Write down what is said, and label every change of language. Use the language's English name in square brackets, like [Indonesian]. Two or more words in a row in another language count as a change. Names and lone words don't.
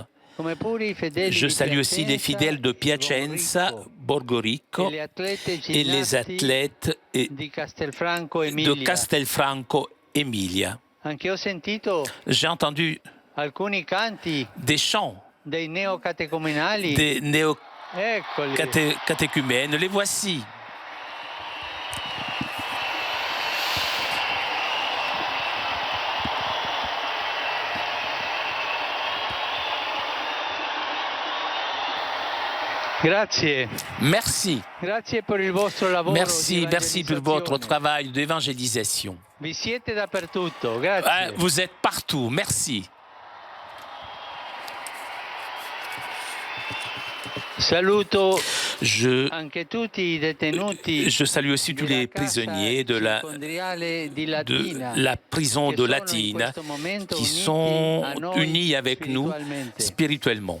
[French] Je salue aussi les fidèles de Piacenza, Borgorico et les athlètes de Castelfranco Emilia. J'ai entendu des chants des néocatéchumènes. Les voici. [Italian] Grazie. [French] Merci. [Italian] Grazie per il vostro lavoro. [French] Merci pour votre travail d'évangélisation. [Italian] Vi siete dappertutto. Grazie. [French] Vous êtes partout. Merci. Je salue aussi tous les prisonniers de la prison de Latine qui sont unis avec nous spirituellement.